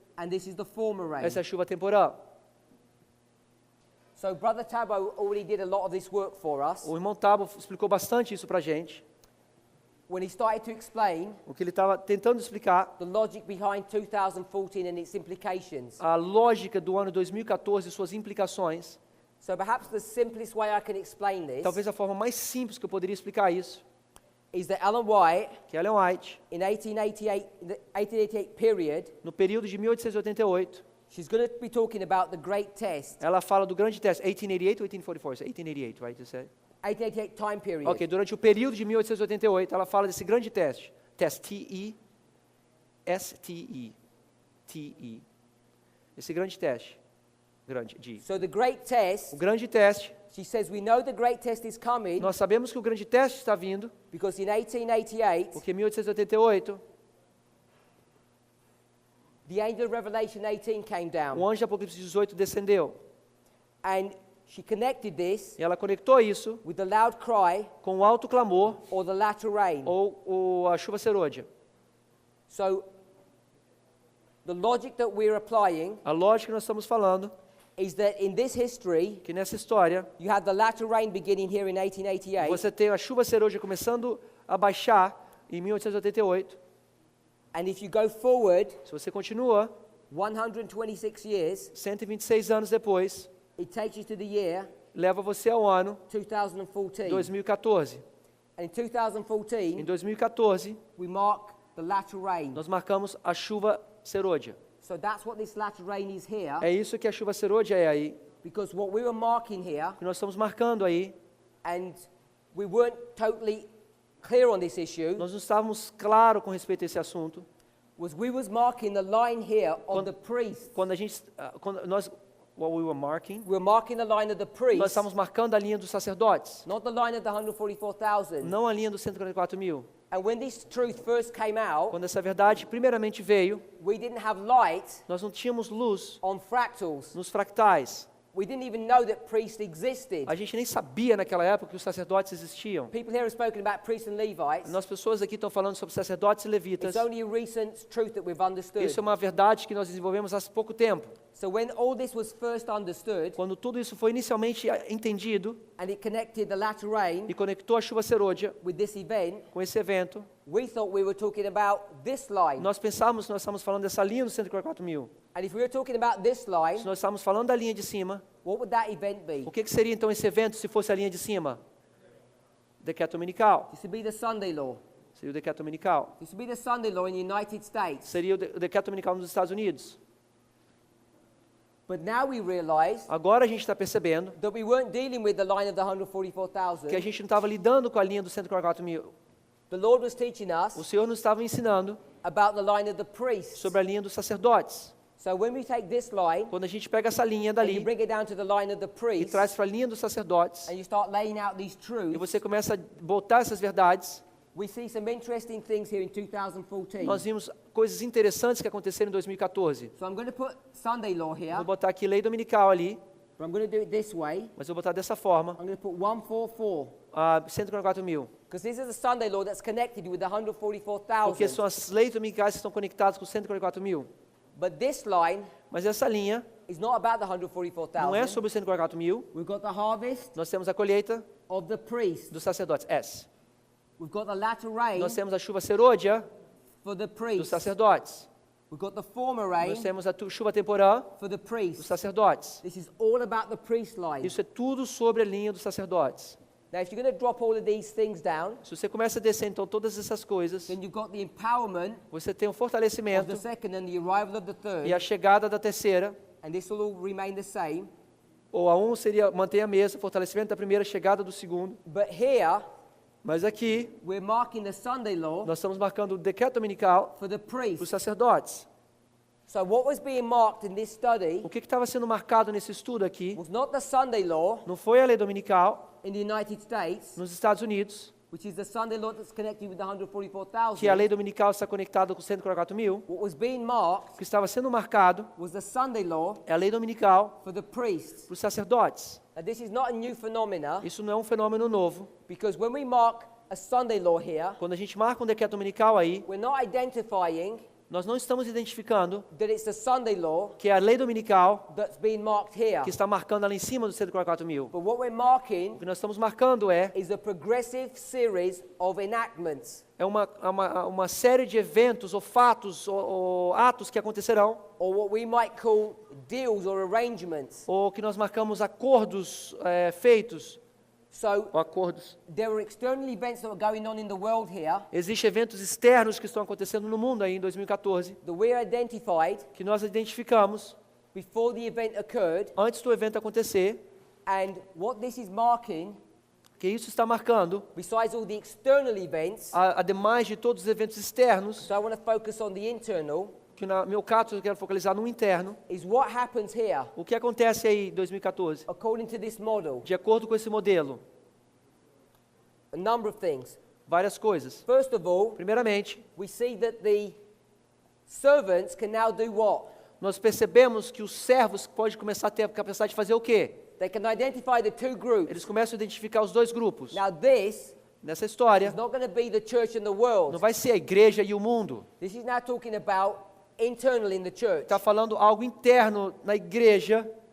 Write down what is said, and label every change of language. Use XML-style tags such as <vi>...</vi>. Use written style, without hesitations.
<en>and this is the former rain.</en> <pt>essa é a chuva temporal.</pt> <en>So Brother Tabo already did a lot of this work for us.</en> <pt>O irmão Tabo explicou bastante isso pra gente.</pt> <en>When he started to explain</en> <pt>O que ele estava tentando explicar,</pt> <en>the logic behind 2014 and its implications.</en> <pt>a lógica do ano 2014 e suas implicações.</pt> <en>So perhaps the simplest way I can explain this</en> <pt>Talvez a forma mais simples que eu poderia explicar isso</pt> <en>is that Ellen White,</en> <pt>que Ellen White,</pt> <en>in 1888 period,</en> <pt>no período de 1888,</pt> <en>she's going to be talking about the great test.</en> <pt>ela fala do grande teste, 1888 ou 1844?</pt> <en>1888, right? You said? 1888 time period.</en> <pt>Ok, durante o período de 1888, ela fala desse grande teste. Teste, T-E-S-T-E. T-E. Esse grande teste. Grande, de.</pt> <en>So the great test,</en> <pt>O grande teste,</pt> <en>she says, we know the great test is coming</en> <pt>nós sabemos que o grande teste está vindo,</pt> <en>because in 1888,</en> <pt>porque em 1888,</pt> <en>the angel of Revelation 18 came</en> <pt>o</pt> <en>down.</en> <pt>anjo de Apocalipse 18 descendeu.</pt> <en>And she connected this</en> <pt>E ela conectou isso</pt> <en>with the loud cry</en> <pt>com o alto clamor</pt> <en>or the latter rain.</en> <pt>ou a chuva serôdia.</pt> <en>So the logic that we're applying</en> <pt>A lógica que nós estamos falando,</pt> <en>is that in this history,</en> <pt>que nessa história,</pt> <en>you have the latter rain beginning here in 1888,</en> <pt>você tem a chuva serôdia começando a baixar em 1888.</pt> <en>and if you go forward</en> <pt>Se você continua,</pt> <en>126 years,</en> <pt>126 anos depois,</pt> <en>it takes you to the year</en> <pt>leva você ao ano</pt> <en>2014.</en> <pt>2014.</pt> <en>And in 2014,</en> <pt>Em 2014,</pt> <en>we mark the latter rain.</en> <pt>nós marcamos a chuva serôdia.</pt> <en>So that's what this latter rain is here,</en> <pt>É isso que a chuva serôdia é aí,</pt> <en>because what we were marking here,</en> <pt>que nós estamos marcando aí.</pt> <en>and we weren't totally clear on this issue,</en> <pt>Nós não estávamos claros com respeito a esse assunto.</pt> <en>was we was marking the line here of the priest.</en> <pt>Quando a gente,</pt> <en>what we were marking, We were marking the line of the</en> <pt>nós</pt> <en>priest,</en> <pt>estávamos marcando a linha dos sacerdotes,</pt> <en>not the line of the 144,000.</en> <pt>não a linha dos 144 mil.</pt> <en>And when this truth first came out,</en> <pt>Quando essa verdade primeiramente veio,</pt> <en>we didn't have light</en> <pt>nós não tínhamos luz</pt> <en>on fractals.</en> <pt>nos fractais.</pt> <en>We didn't even know that priests existed.</en> <pt>A gente nem sabia naquela época que os sacerdotes existiam.</pt> <en>People here have spoken about priests and Levites.</en> <pt>Nós pessoas aqui estão falando sobre sacerdotes e levitas.</pt> <en>It's only a recent truth that we've understood.</en> <pt>Isso é uma verdade que nós desenvolvemos há pouco tempo.</pt> <en>So when all this was first understood,</en> <pt>Quando tudo isso foi inicialmente entendido</pt> <en>and it connected the latter rain</en> <pt>e conectou a chuva serôdia</pt> <en>with this event,</en> <pt>com esse evento,</pt> <en>we thought we were talking about this line.</en> <pt>nós pensávamos que nós estávamos falando dessa linha dos 144 mil.</pt> <en>And if we were talking about this line,</en> <pt>Se nós estávamos falando da linha de cima,</pt> <en>what would that event be?</en> <pt>o que seria então esse evento se fosse a linha de cima? Decreto dominical.</pt> <en>This would be the Sunday law.</en> <pt>Seria o decreto dominical.</pt> <en>This would be the Sunday law in the United States.</en> <pt>Seria o decreto dominical nos Estados Unidos.</pt> <en>But now we realize</en> <pt>Agora a gente está percebendo</pt> <en>that we weren't dealing with the line of the</en> <pt>que a</pt> <en>144,000.</en> <pt>gente não estava lidando com a linha dos 144 mil.</pt> <en>The Lord was teaching</en> <pt>O</pt> <en>us</en> <pt>Senhor nos estava ensinando</pt> <en>about the line of the priests.</en> <pt>sobre a linha dos sacerdotes.</pt> <en>So when we take this line</en> <pt>Quando a gente pega essa linha</pt> <en>and</en> <pt>dali</pt> <en>you bring it down to the line of the</en> <pt>e</pt> <en>priests,</en> <pt>traz para a linha dos sacerdotes,</pt> <en>and you start laying out these</en> <pt>e</pt> <en>truths,</en> <pt>você começa a botar essas verdades,</pt> <en>we see some interesting things here in 2014.</en> <pt>nós vimos coisas interessantes que aconteceram em 2014.</pt> <en>So I'm going to put Sunday law here,</en> <pt>Vou botar aqui lei dominical ali,</pt> <en>but I'm going to do it this way.</en> <pt>mas vou botar dessa forma,</pt> <en>I'm going to put 144,</en> <pt>144 mil.</pt> <en>because this is a Sunday law that's connected with the</en> <pt>Porque</pt> <en>144,000.</en> <pt>são as leis dominicais que estão conectadas com 144 mil.</pt> <en>But this line</en> <pt>Mas essa linha</pt> <en>is not about the</en> <pt>não é</pt> <en>144,000.</en> <pt>sobre os 144 mil.</pt> <en>We've got the harvest</en> <pt>Nós temos a colheita</pt> <en>of the priests.</en> <pt>dos sacerdotes, S.</pt> <en>We've got the latter rain</en> <pt>Nós temos a chuva serôdia</pt> <en>for the</en> <pt>dos</pt> <en>priests.</en> <pt>sacerdotes.</pt> <en>We've got the former rain</en> <pt>Nós temos a chuva temporã</pt> <en>for the</en> <pt>dos</pt> <en>priests.</en> <pt>sacerdotes.</pt> <en>This is all about the priest line.</en> <pt>Isso é tudo sobre a linha dos sacerdotes.</pt> <en>Now, if you're going to drop all of these things down,</en> <pt>Se você começa a descer então todas essas coisas,</pt> <en>then you've got the empowerment</en> <pt>você tem um</pt> <en>of</en> <pt>fortalecimento</pt> <en>the second and the arrival of the third,</en> <pt>e a chegada da terceira,</pt> <en>and this will all remain the same.</en> <pt>ou a seria manter a mesma, fortalecimento da primeira, chegada do segundo.</pt> <en>But here,</en> <pt>Mas aqui</pt> <en>we're marking the Sunday law</en> <pt>nós estamos marcando o decreto dominical</pt> <en>for the</en> <pt>para os</pt> <en>priests.</en> <pt>sacerdotes.</pt> <en>So what was being marked in this study</en> <pt>O que estava sendo marcado nesse estudo aqui</pt> <en>was not the Sunday law</en> <pt>não foi a lei dominical</pt> <en>in the United States,</en> <pt>nos Estados Unidos,</pt> <en>which is the Sunday law that's connected with the</en> <pt>que a</pt> <en>144,000.</en> <pt>lei dominical está conectada com 144 mil.</pt> <en>What was being marked</en> <pt>O que estava sendo marcado</pt> <en>was the Sunday law</en> <pt>é a lei dominical</pt> <en>for the priests.</en> <pt>para os sacerdotes.</pt> <en>Now, this is not a new phenomena,</en> <pt>Isso não é um fenômeno novo.</pt> <en>because when we mark a Sunday law here,</en> <pt>Quando a gente marca um decreto dominical aí,</pt> <en>we're not identifying</en> <pt>nós não estamos identificando</pt> <en>that it's the Sunday law</en> <pt>que é a lei dominical</pt> <en>that's being marked here.</en> <pt>que está marcando ali em cima dos 144 mil.</pt> <en>But what we're marking</en> <pt>O que nós estamos marcando é</pt> <en>is a progressive series of enactments,</en> <pt>uma série de eventos ou fatos ou atos que acontecerão,</pt> <en>or what we might call deals or arrangements.</en> <pt>ou que nós marcamos acordos feitos.</pt> <en>So</en> <pt>ou acordos.</pt> <en>there are external events that are going on in the world here</en> <pt>Existem eventos externos que estão acontecendo no mundo aí em 2014,</pt> <en>that we identified</en> <pt>que nós identificamos</pt> <en>before the event occurred,</en> <pt>antes do evento acontecer,</pt> <en>and what this is marking,</en> <pt>que isso está marcando,</pt> <en>besides all the external events,</en> <pt>ademais de todos os eventos externos,</pt> <en>so I want to focus on the internal,</en> <pt>que no meu caso eu quero focalizar no interno,</pt> <en>is what happens here</en> <pt>o que acontece aí em 2014,</pt> <en>according to this model.</en> <pt>de acordo com esse modelo,</pt> <en>A number of things.</en> <pt>várias coisas.</pt> <en>First of all,</en> <pt>Primeiramente,</pt> <en>we see that the servants can now do what?</en> <pt>nós percebemos que os servos podem começar a ter a capacidade de fazer o quê?</pt> <en>They can identify the two groups.</en> <pt>Eles começam a identificar os dois grupos.</pt> <en>Now this</en> <pt>Nessa história,</pt> <en>is not going to be the church and the</en> <pt>não</pt> <en>world.</en> <pt>vai ser a igreja e o mundo.</pt> <en>This is now talking about internal in the church.</en> <pt>Está falando algo interno na igreja.</pt>